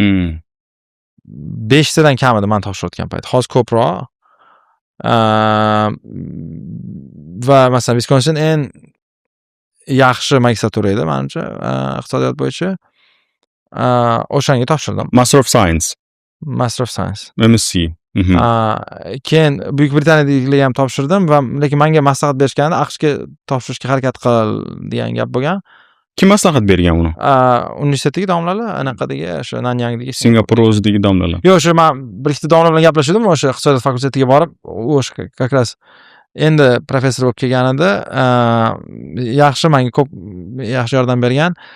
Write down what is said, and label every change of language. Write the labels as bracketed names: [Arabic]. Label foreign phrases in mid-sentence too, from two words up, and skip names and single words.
[Uzbek] 5 tadan kam edi men topshirayotgan payt. Hozir ko'proq. Va masalan Wisconsin eng yaxshi magistratura edi menimcha iqtisodiyot bo'yicha. O'shanga topshirdim. [English] Master of Science. MSc. [Uzbek] Keyin Buyuk Britaniyadagilarga ham topshirdim va lekin menga maslahat berishganda AQShga topshirishga harakat qil degan gap bo'lgan. Kim maslahat bergan uni? Universitetdagi domlalar, anaqadagi o'sha Nanyangdagi Singapur o'zidagi domlalar. Yo'q, o'sha men bir ikkita domla bilan gaplashdim, o'sha iqtisodiyot fakultetiga borib, o'sha [Russian] как раз [Uzbek] endi professor bo'lib kelganida yaxshi menga ko'p yaxshi yordam bergan.